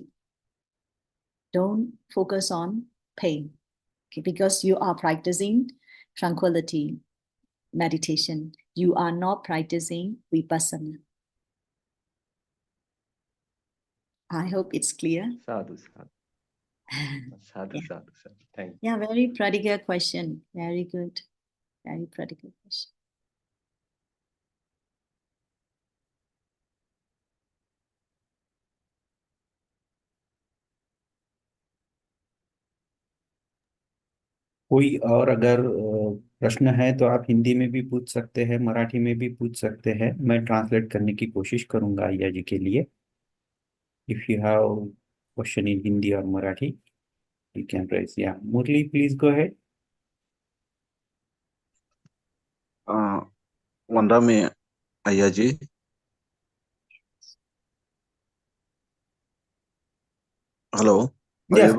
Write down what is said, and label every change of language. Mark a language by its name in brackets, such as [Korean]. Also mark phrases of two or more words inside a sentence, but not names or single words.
[English] Don't focus on pain, okay, because you are practicing tranquility meditation. You are not practicing vipassana. I hope it's clear. [Pali] Sadhu, sadhu. Sadhu, [English] Yeah. [Pali] sadhu, sadhu. [English] Thank you. Yeah, very practical question. Very good. Very practical question. [Hindi] कोई और अगर प्रश्न है तो आप हिंदी में भी पूछ सकते हैं, मराठी में भी पूछ सकते हैं। मैं ट्रांसलेट करने की कोशिश करूंगा अय्या जी के लिए। [English] If you have question in Hindi or Marathi, you can raise. Yeah, Murli, please go ahead. [Pali] Vandami Ayya ji. [English] Hello, are you Yes,